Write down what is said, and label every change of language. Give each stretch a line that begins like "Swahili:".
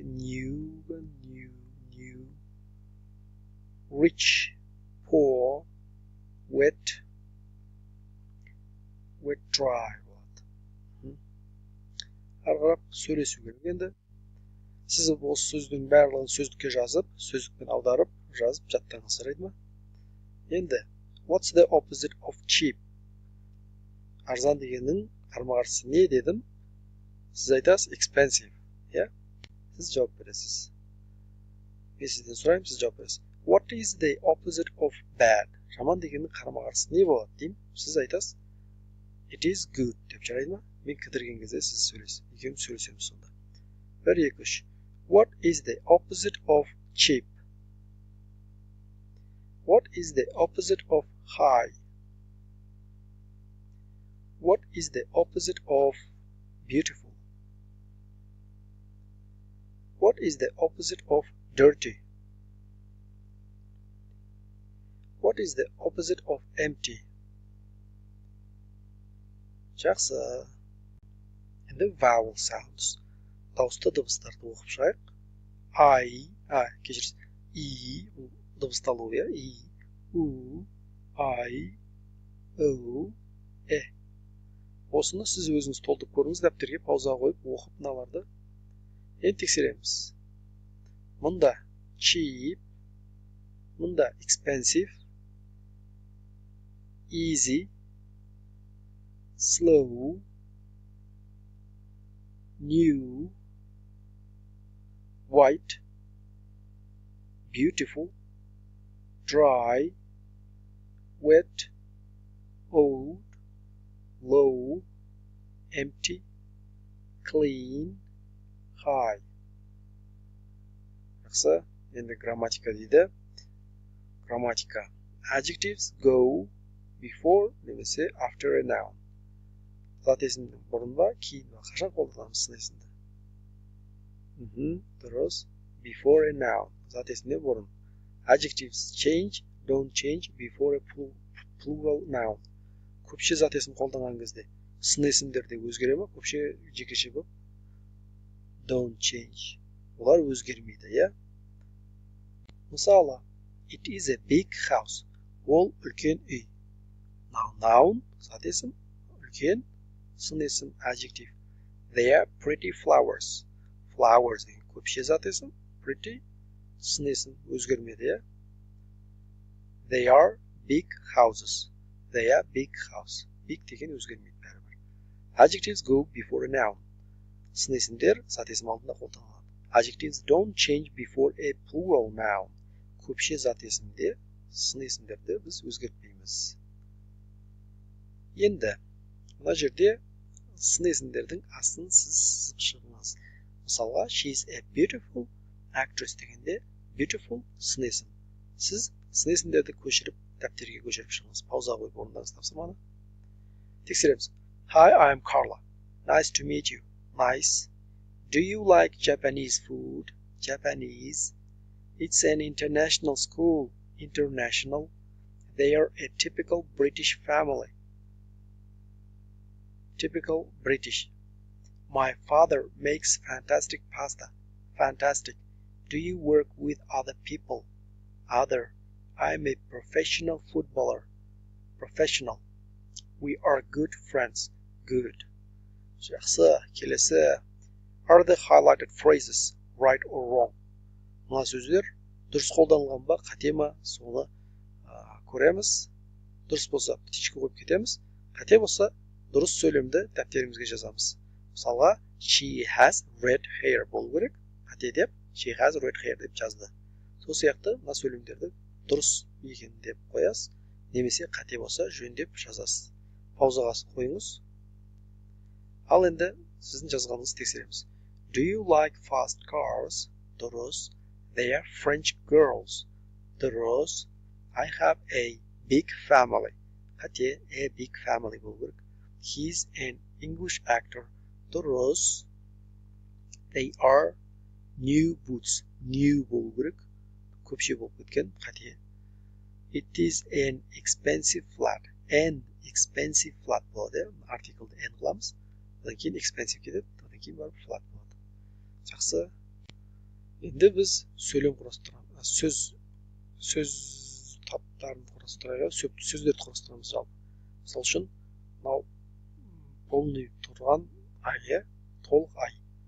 English: New. Rich. Poor. Wet. Dry.
Kazakh: Арғарап сөйлесу керек. Енді сіз осы сөздің барлығын сөздікке жазып, сөздікпен аударып, жазып, жаттаңыз жарайды ма? Енді,
English: what's the opposite of cheap?
Kazakh: Арзан дегеннің қарама-қарсысы не дедім? Сіз айтасыз expensive, иә? Сіз жауап бересіз. Мен сізден сұраймын, сіз жауап бересіз.
English: What is the opposite of bad?
Kazakh: Жаман дегеннің қарама-қарсысы не болады деймін? Сіз айтасыз
English: it is good
Kazakh: деп жарайды ма? Мен кідірген кезде сіз сөйлесіз. Екеуміз сөйлесеміз сонда. 1, 2, 3.
English: What is the opposite of cheap? What is the opposite of high? What is the opposite of beautiful? What is the opposite of dirty? What is the opposite of empty?
Kazakh: Жақсы. Енді
English: vowel sounds.
Kazakh: Дауысты дыбыстарды оқып шығайық. I,
Uzbek: Kechirasiz. I dыбысталуу, ya.
English: I, U, I, O, E.
Kazakh: Осыны сіз өзіңіз толтырып көріңіз, дәптерге пауза қойып, оқып мыналарды. Енді тексереміз. Мұнда
English: cheap, мұнда expensive, easy, slow, new, white, beautiful, dry, wet, old, low, empty, clean, high.
Kazakh: Жақсы, енді грамматика дейді. Грамматика.
English: Adjectives go before
Kazakh: немесе
English: after a noun.
Kazakh: Зат есімнің бұрын ба, кейін ба, қашан қолданамыз сын есімді? Дұрыс.
English: Before a noun.
Kazakh: Зат есімнен бұрын.
English: Adjectives change, don't change before a plural noun.
Kazakh: Көпше зат есім қолданған кезде сын есімдерде өзгере ме, көпше жекеше болып?
English: Don't change.
Kazakh: Олар өзгермейді, я?
English: Мысалы, it is a big house.
Kazakh: Ол үлкен үй. Noun, зат есім, үлкен, сын есім, adjective.
English: They are pretty flowers.
Kazakh: Flowers деген көпше зат есім, pretty, сын есім, өзгермеді, я?
English: They are big houses. They are big house.
Kazakh: Big деген өзгермейді бәрібір.
English: Adjectives go before a noun.
Kazakh: Сын есімдер зат есім алдында қолданылады.
English: Adjectives don't change before a plural noun.
Kazakh: Көпше зат есімде сын есімдерді біз өзгертпейміз. Енді мына жерде сын есімдердің астын сіз сызып шығыңыз.
English: Мысалға, she is a beautiful actress
Kazakh: дегенде
English: beautiful
Kazakh: сын есім. Сіз сын есімдерді көшіріп, дәптерге көшіріп шығыңыз. Пауза қойып орындаңыз тапсырманы. Тексереміз.
English: Hi, I am Carla. Nice to meet you. Nice. Do you like Japanese food? Japanese. It's an international school. International. They are a typical British family. Typical British. My father makes fantastic pasta. Fantastic. Do you work with other people? Other. I'm a professional footballer. Professional. We are good friends. Good.
Kazakh: Жақсы, келесі.
English: Are the highlighted phrases right or wrong?
Kazakh: Мына сөздер дұрыс қолданылған ба, қате ма, соны көреміз. Дұрыс болса, птичка қойып кетеміз. Қате болса, дұрыс сөйлемді дәптерімізге жазамыз. Мысалға,
English: she has red hair
Kazakh: болу керек. Қате деп,
English: she has red hair
Kazakh: деп жазды. Сол сияқты мына сөйлемдерді дұрыс екен деп қоясыз, немесе қате болса жөндеп жазасыз. Паузаға қойыңыз. Ал енді сіздің жазғаныңызды тексереміз.
English: Do you like fast cars?
Kazakh: Дұрыс.
English: They are French girls. Дұрыс. I have a big family.
Kazakh: Қате,
English: a big family
Kazakh: болу керек.
English: He's an English actor. Дұрыс. They are new boots.
Kazakh: New болу керек. Көпше болып кеткен. Қате.
English: It is an expensive flat. An expensive flat болады.
Kazakh: Артиклді n қыламыз. Одан кейін expensive кетеді. Одан кейін барып flat болады. Жақсы. Енді біз сөйлем құрастырамыз. Сөз таптарын құрастырайық. Сөздерді құрастырамыз жалпы. Мысалы үшін, мынау полный тұрған ай, толық ай.